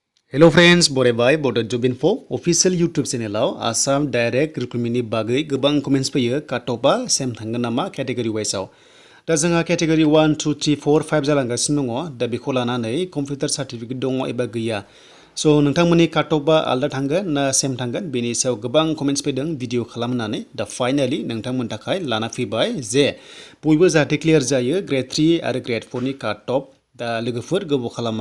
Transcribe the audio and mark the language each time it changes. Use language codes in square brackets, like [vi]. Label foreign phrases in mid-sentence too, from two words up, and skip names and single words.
[en] Hello friends, [brx] बरायबाय Bodo Job Info [en] official YouTube channel Assam direct recruitment [brx] नि बागै गोबां comments फैयो काटअपआ सेम थांगोन नामा [en] category wise [brx] आव दा जोंहा category 1 2 3 4 5 जालांगासिनो दङ दा बेखौ लानानै [en] computer certificate [brx] दङ एबा गैया स' नोंथांमोननि काटअपआ आलदा थांगोन ना सेम थांगोन बेनि सायाव गोबां comments फैदों भिडिअ खालामनानै दा फाइनाली नोंथांमोननि थाखाय लाना फैबाय जे बयबो जाहाथे क्लियर जायो ग्रेड 3 आरो ग्रेड 4 नि काटअप दा लोगोफोर गोबाव खालामा